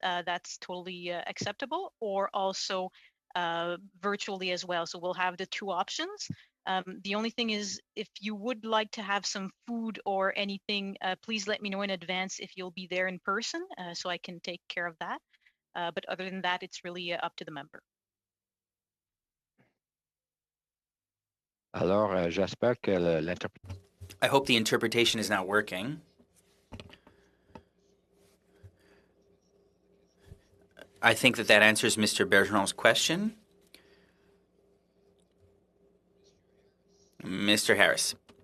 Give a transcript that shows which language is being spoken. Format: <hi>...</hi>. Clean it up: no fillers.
<en>That's totally acceptable, or also virtually as well. So we'll have the two options. The only thing is, if you would like to have some food or anything, please let me know in advance if you'll be there in person, so I can take care of that. But other than that, it's really up to the member.</en> <fr>Alors, j'espère que l'interprétation.</fr> <en>I hope the interpretation is not working. I think that answers Mr. Bergeron's question. Mr. Harris.</en>